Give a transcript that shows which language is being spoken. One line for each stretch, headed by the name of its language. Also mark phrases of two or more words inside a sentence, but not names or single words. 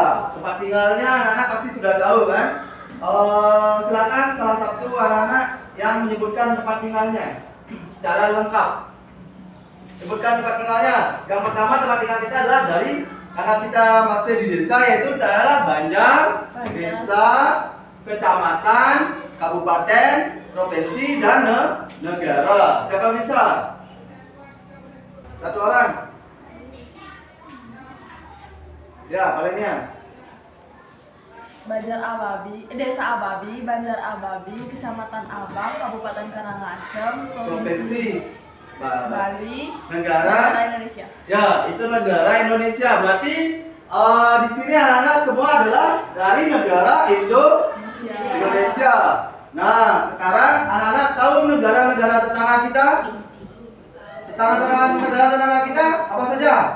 Indonesian: Tempat tinggalnya anak-anak pasti sudah tahu kan? Silakan salah satu anak-anak yang menyebutkan tempat tinggalnya secara lengkap. Sebutkan tempat tinggalnya. Yang pertama tempat tinggal kita adalah karena kita masih di desa, yaitu adalah Banjar, desa, kecamatan, kabupaten, provinsi, dan negara. Siapa bisa? Satu orang. Ya, palingnya. Banjar Ababi, Desa Ababi, Banjar Ababi, Kecamatan Abang, Kabupaten Karangasem, Provinsi Bali, negara Indonesia. Ya, itu negara Indonesia. Berarti di sini anak-anak semua adalah dari negara Indonesia. Nah, sekarang anak-anak tahu negara-negara tetangga kita? Negara-tetangga kita apa saja?